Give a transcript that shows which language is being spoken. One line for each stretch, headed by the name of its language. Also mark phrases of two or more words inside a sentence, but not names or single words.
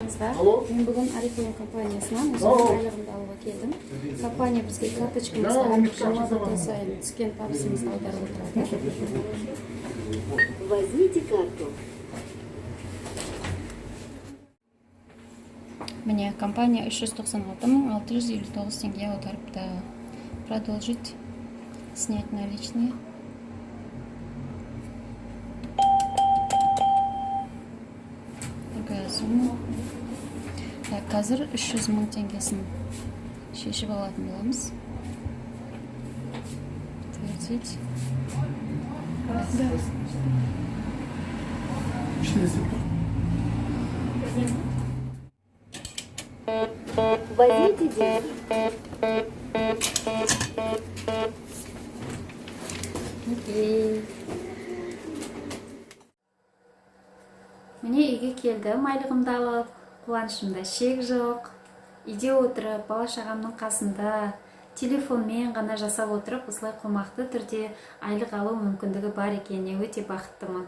Kazakh: Мен бүгін Арифлейм компаниясынан өзімнің айлығымды алуға келдім. Компания бізге карточкамызға әрбір жиырма минут сайын түскен табысымызды аударып отырады.
Russian: Возьмите карту.
Kazakh: Міне, компания 396 теңге аударыпты.
Russian: Продолжить. Снять наличные. Другая сумма. Так,
Kazakh: қазір 300 мың теңгесін шешіп алатын боламыз.
Russian: Твердить. Да. Возьмите деньги. Окей.
Kazakh: Міне үйге келдім, айлығымды алып, қуанышымда шек жоқ. Үйде отырып, бала шағамның қасында, телефонмен ғана жасап отырып, осылай қомақты түрде айлық алу мүмкіндігі бар екеніне өте бақыттымын.